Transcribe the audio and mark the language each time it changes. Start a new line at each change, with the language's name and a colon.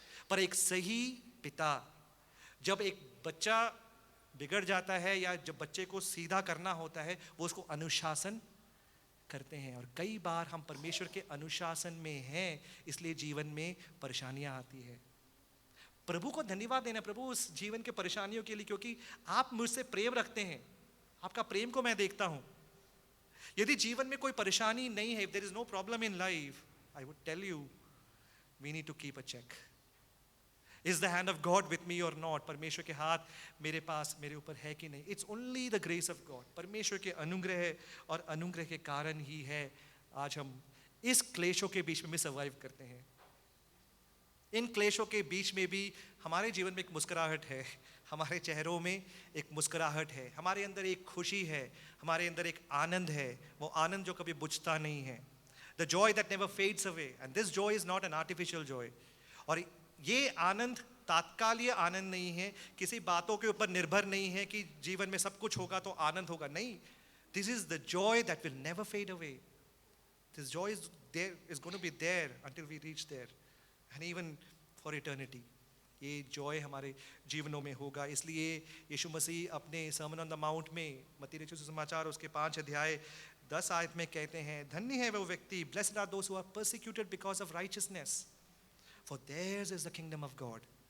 Hindi: पर एक सही पिता, जब एक बच्चा बिगड़ जाता है या जब बच्चे को सीधा करना होता है, वो उसको अनुशासन करते हैं। और कई बार हम परमेश्वर के अनुशासन में हैं, इसलिए जीवन में परेशानियां आती है। प्रभु को धन्यवाद देना, प्रभु उस जीवन के परेशानियों के लिए, क्योंकि आप मुझसे प्रेम रखते हैं, आपका प्रेम को मैं देखता हूं। यदि जीवन में कोई परेशानी नहीं है,
English: if there is no problem in life, I would tell you, we need to keep a check. Is the hand of God with me or not?
Hindi: परमेश्वर के हाथ मेरे पास, मेरे ऊपर है कि नहीं?
English: It's only the grace of God.
Hindi: परमेश्वर के अनुग्रह है, और अनुग्रह के कारण ही है आज हम इस क्लेशों के बीच में सर्वाइव करते हैं। इन क्लेशों के बीच में भी हमारे जीवन में एक मुस्कुराहट है, हमारे चेहरों में एक मुस्कुराहट है, हमारे अंदर एक खुशी है, हमारे अंदर एक आनंद है, वो आनंद जो कभी बुझता नहीं है।
English: The joy that never fades away, and this joy is not an artificial joy.
Hindi: और ये आनंद तात्कालिक आनंद नहीं है, किसी बातों के ऊपर निर्भर नहीं है कि जीवन में सब कुछ होगा तो आनंद होगा, नहीं।
English: This is the joy that will never fade away. This joy is there, is going to be there until we reach there, and even for eternity.
Hindi: ये जॉय हमारे जीवनों में होगा। इसलिए यीशु मसीह अपने सर्मन ऑन द माउंट में, मत्ती रचित सुसमाचार उसके 5 अध्याय 10 आयत में कहते हैं, धन्य है वो व्यक्ति,
English: Blessed are those who are persecuted because of righteousness, for theirs is the kingdom of God.